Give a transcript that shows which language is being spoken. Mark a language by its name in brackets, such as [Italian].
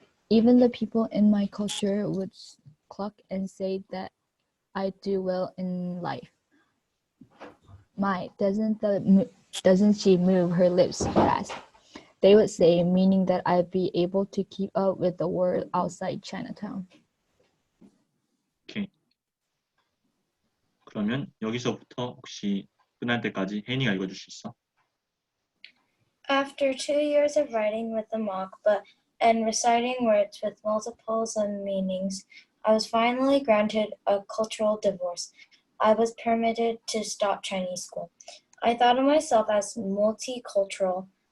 [English] Even the people in my culture would cluck and say that I do well in life. My, doesn't she move her lips fast? They would say, meaning that I'd be able to keep up with the world outside Chinatown. 오케이. [Korean] 그러면 여기서부터 혹시 끝날 때까지 혜인이가 읽어줄 수 있어? [English] After 2 years of writing with the mock and reciting words with multiples of meanings, I was finally granted a cultural divorce. I was permitted to stop Chinese school. I thought of myself as multicultural.